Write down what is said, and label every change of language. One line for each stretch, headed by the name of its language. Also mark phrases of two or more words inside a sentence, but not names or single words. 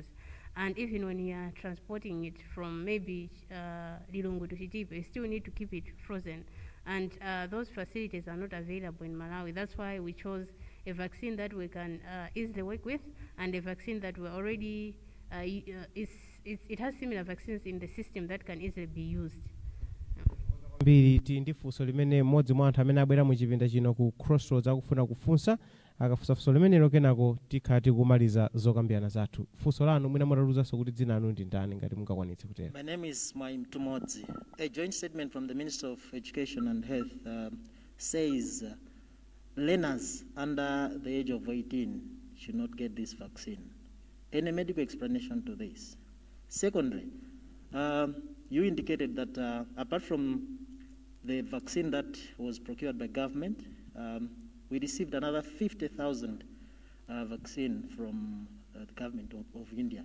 English: And even when you are transporting it from maybe Lilongwe to Chitipe, you still need to keep it frozen. And those facilities are not available in Malawi. That's why we chose a vaccine that we can easily work with, and a vaccine that we already, it has similar vaccines in the system that can easily be used.
Nyanja: Mbiri ndi funso limene mmodzi mwa anthu amene abwera mu chipinda chino ku Crossroads akufuna kufunsa, akafunsa funso limenelo kenako tikhati kumaliza zokambirana zathu. Funso lanu mwina mutauluzanso kuti dzina anu ndi ndani ngati mungakwanitse kutero.
English: My name is Mwaim Tumodzi. A joint statement from the Minister of Education and Health says learners under the age of 18 should not get this vaccine. Any medical explanation to this? Secondly, you indicated that apart from the vaccine that was procured by government, we received another 50,000 vaccine from the government of India.